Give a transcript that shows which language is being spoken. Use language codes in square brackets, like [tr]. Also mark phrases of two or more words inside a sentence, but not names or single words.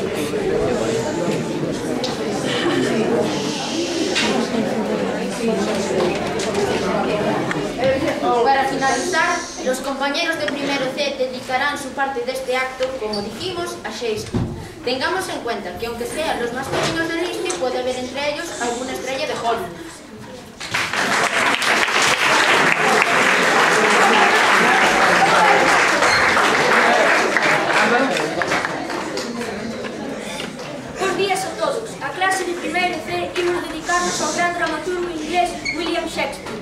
[es] Para finalizar, los compañeros de primero C dedicarán su parte de este acto, como dijimos, a Shakespeare. Tengamos en cuenta que aunque sean los más pequeños de Disney, puede haber entre ellos alguna estrella de Hollywood. [gl] Bos días a todos. A clase de primeiro C imos dedicarnos ao gran dramaturgo inglés William Shakespeare.